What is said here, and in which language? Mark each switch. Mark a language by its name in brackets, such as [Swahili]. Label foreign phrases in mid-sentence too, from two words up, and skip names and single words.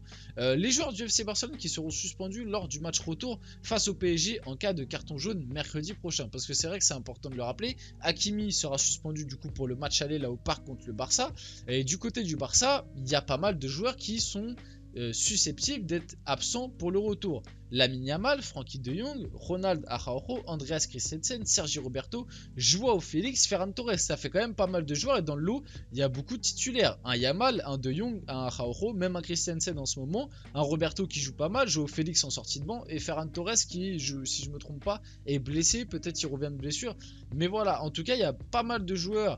[French] Les joueurs du FC Barcelone qui seront suspendus lors du match retour face au PSG en cas de carton jaune mercredi prochain. Parce que c'est vrai que c'est important de le rappeler. Hakimi sera suspendu du coup pour le match aller là au parc contre le Barça. Et du côté du Barça, il y a pas mal de joueurs qui sont susceptibles d'être absents pour le retour. Lamine Yamal, Frenkie de Jong, Ronald Araujo, Andreas Christensen, Sergi Roberto, Joao Félix, Ferran Torres. Ça fait quand même pas mal de joueurs et dans le lot, il y a beaucoup de titulaires. Un Yamal, un de Jong, un Araujo, même un Christensen en ce moment, un Roberto qui joue pas mal, Joao Félix en sortie de banc et Ferran Torres qui, si je me trompe pas, est blessé. Peut-être qu'il revient de blessure. Mais voilà, en tout cas, il y a pas mal de joueurs.